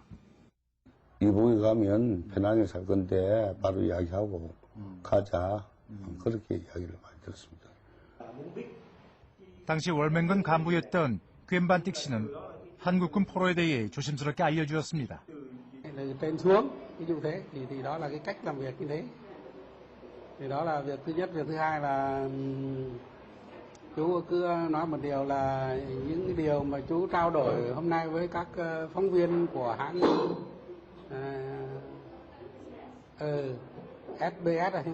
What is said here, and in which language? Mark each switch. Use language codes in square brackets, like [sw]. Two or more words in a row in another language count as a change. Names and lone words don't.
[ko] 이북에 가면 편하게 살 건데 바로 이야기하고 가자. 그렇게 이야기를 많이 들었습니다. 당시 월맹군 간부였던 Quyên 씨는 한국군 포로에 대해 조심스럽게 알려주었습니다. [vi] Từ trên xuống, ví dụ thế, thì đó là cái cách làm việc như thế. Thì đó là việc thứ nhất, việc thứ hai là chú cứ nói một điều là những cái điều mà chú trao đổi hôm nay với các phóng viên của hãng SBS này.